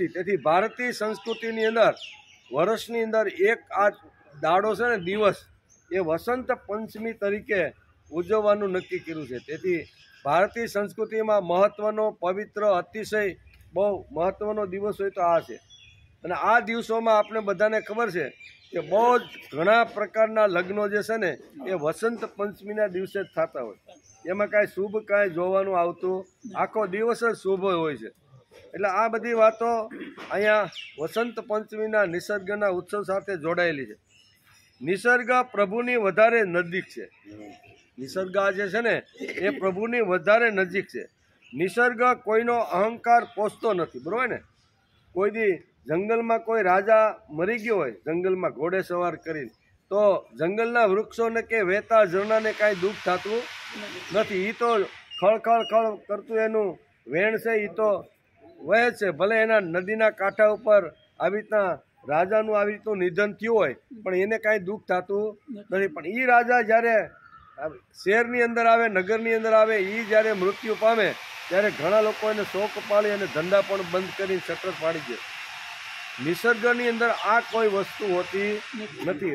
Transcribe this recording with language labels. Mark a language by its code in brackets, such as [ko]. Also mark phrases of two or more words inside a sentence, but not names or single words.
[gu] તેથી ભારતીય સંસ્કૃતિની અંદર વર્ષની અંદર એક આ દાડો છે ને દિવસ એ વસંત પંચમી તરીકે ઉજવવાનું નક્કી કર્યું છે। તેથી ભારતીય સંસ્કૃતિ મેં મહત્વનો પવિત્ર અતિશય બહુ મહત્વનો દિવસ હોય તો આ છે। અને આ દિવસોમાં આપણે બધાને ખબર છે કે બહુત ઘણા પ્રકારના લગ્નો જે છે ને એ વસંત પંચમીના દિવસે જ થતા હોય। એમાં કાંઈ શુભ કાંઈ જોવાનું આવતું આખો દિવસ જ શુભ હોય છે। એટલે આ બધી વાતો અહીંયા વસંત પંચમીના નિસર્ગના ઉત્સવ સાથે જોડાયેલી છે। નિસર્ગ પ્રભુની વધારે નજીક છે। નિસર્ગ જે છે ને એ પ્રભુની વધારે નજીક છે। નિસર્ગ કોઈનો અહંકાર પોસતો નથી બરોબર ને। કોઈ દી જંગલ મેં કોઈ રાજા મરી ગયો હોય જંગલ મેં ઘોડે સવાર કરીને તો જંગલના વૃક્ષો કે વહેતા ઝરના ને કાંઈ દુખ થતું નથી। ઈ તો ખળખળ ખળ કરતું એનું વેણ છે ઈ તો વહે છે। ભલે એના નદીના કાંઠા ઉપર આવી રીતના રાજાનું આવી રીતનું નિધન થયું હોય પણ એને કાંઈ દુઃખ થતું નથી. પણ એ રાજા જ્યારે શહેરની અંદર આવે, નગરની અંદર આવે, એ જ્યારે મૃત્યુ પામે ત્યારે ઘણા લોકો એને શોક પાડી અને ધંધા પણ બંધ કરી શટર પાડી દે. નિસર્ગની અંદર આ કોઈ વસ્તુ હોતી નથી.